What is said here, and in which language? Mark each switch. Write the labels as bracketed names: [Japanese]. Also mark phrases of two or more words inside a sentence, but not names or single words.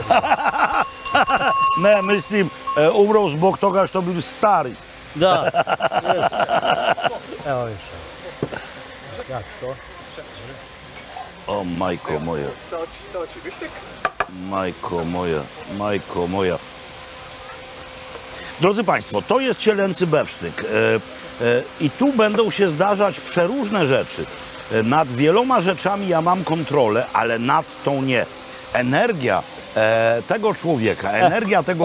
[Bosnian] Ne, mislim, umro zbog toga što bili stari. Da. Evo više. Ja ću to. O, majko moja. Majko moja. [Polish] Drodzy Państwo, to jest cielęcy bewsztyk. I tu będą się zdarzać przeróżne rzeczy. Nad wieloma rzeczami ja mam kontrolę, ale nad tą nie. Energia tego człowieka, energia tego